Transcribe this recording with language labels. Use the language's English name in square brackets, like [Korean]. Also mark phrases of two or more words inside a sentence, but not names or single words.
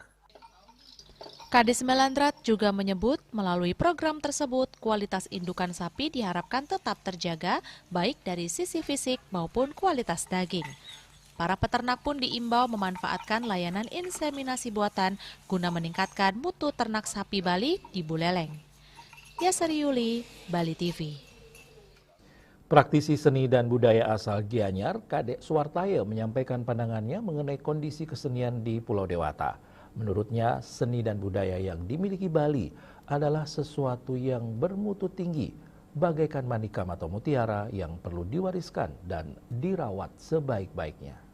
[Indonesian] Kadis Melandrat juga menyebut melalui program tersebut kualitas indukan sapi diharapkan tetap terjaga baik dari sisi fisik maupun kualitas daging. Para peternak pun diimbau memanfaatkan layanan inseminasi buatan guna meningkatkan mutu ternak sapi Bali di Buleleng. Yasari Yuli, Bali TV. Praktisi seni dan budaya asal Gianyar, Kadek Suwartaya menyampaikan pandangannya mengenai kondisi kesenian di Pulau Dewata. Menurutnya, seni dan budaya yang dimiliki Bali adalah sesuatu yang bermutu tinggi, bagaikan manikam atau mutiara yang perlu diwariskan dan dirawat sebaik-baiknya.